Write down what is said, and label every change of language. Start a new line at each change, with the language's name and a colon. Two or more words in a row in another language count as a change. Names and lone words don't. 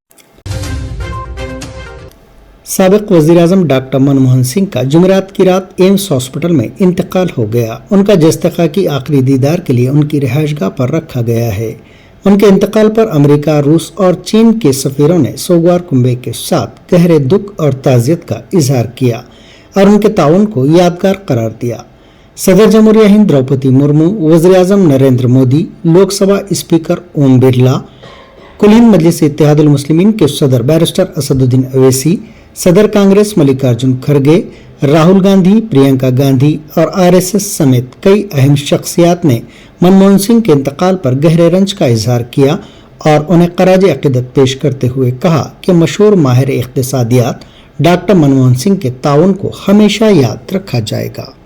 Urdu: سابق وزیر اعظم ڈاکٹر منموہن سنگھ کا جمعرات کی رات ایمس ہاسپٹل میں انتقال ہو گیا۔ ان کا جستقا کی آخری دیدار کے لیے ان کی رہائش گاہ پر رکھا گیا ہے۔ ان کے انتقال پر امریکہ، روس اور چین کے سفیروں نے سوگوار کنبے کے ساتھ گہرے دکھ اور تعزیت کا اظہار کیا اور ان کے تعاون کو یادگار قرار دیا۔ صدر جمہوریہ ہند دروپدی مرمو، وزیر اعظم نریندر مودی، لوک سبھا اسپیکر اوم برلا، کل ہند مجلس اتحاد المسلمین کے صدر بیرسٹر اسد الدین اویسی، صدر کانگریس ملکارجن کھڑگے، راہل گاندھی، پرینکا گاندھی اور RSS سمیت کئی اہم شخصیات نے منموہن سنگھ کے انتقال پر گہرے رنج کا اظہار کیا اور انہیں خراج عقیدت پیش کرتے ہوئے کہا کہ مشہور ماہر اقتصادیات ڈاکٹر منموہن سنگھ کے تعاون کو ہمیشہ یاد رکھا جائے گا۔